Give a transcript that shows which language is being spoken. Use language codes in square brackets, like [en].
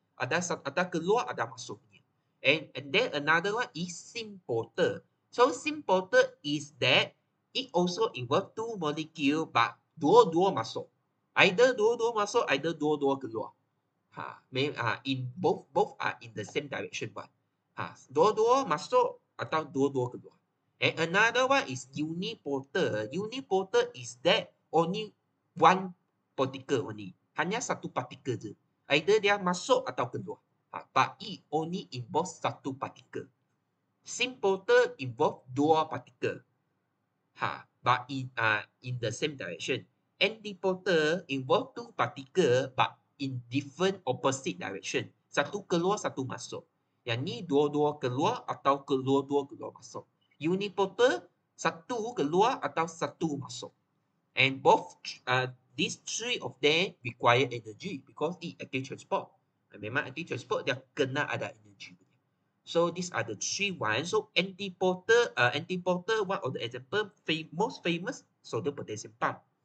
[ms] Ada keluar, ada masuk. [en] And then another one is symporter. So symporter is that it also involve two molecule but [ms] dua-dua masuk. [en] Either [ms] dua-dua masuk, [en] either [ms] dua-dua keluar. [en] In both are in the same direction one. [ms] Dua-dua masuk atau dua-dua keluar. [en] And another one is uniporter. Uniporter is that only one particle only. [ms] Hanya satu particle je. Either dia masuk atau keluar. [en] But it only involves [ms] satu [en] particle. Symporter involve [ms] dua [en] particle. But in the same direction. Antiporter involve two particle but in different opposite direction. [ms] Satu keluar, satu masuk. Yang ni dua-dua keluar atau kedua-dua keluar masuk. Uniporter satu keluar atau satu masuk. [en] And both these three of them require energy because it active transport. [ms] Memang [en] active transport [ms] dia kena ada [en] energy. So these are the three ones. So antiporter, one of the example, most famous sodium potassium pump.